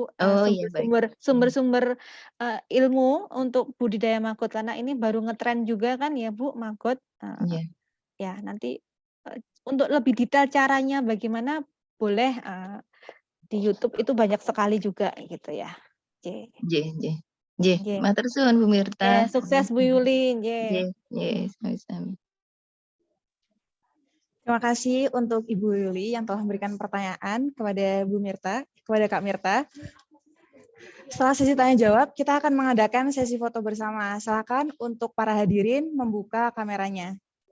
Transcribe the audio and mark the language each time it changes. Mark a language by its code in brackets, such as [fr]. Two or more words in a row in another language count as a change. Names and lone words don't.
[id] Iya baik. sumber-sumber ilmu untuk budidaya maggot, karena ini baru ngetren juga kan ya Bu maggot. Iya. Ya nanti untuk lebih detail caranya bagaimana boleh di YouTube itu banyak sekali juga gitu ya. [jv] Nggih, matur suwun Bu Mirta. [id] Sukses Bu Yuli. [jv] Nggih, sami-sami. [id] Terima kasih untuk Ibu Yuli yang telah memberikan pertanyaan kepada Bu Mirta, kepada Kak Mirta. Setelah sesi tanya jawab, kita akan mengadakan sesi foto bersama. Silakan untuk para hadirin membuka kameranya.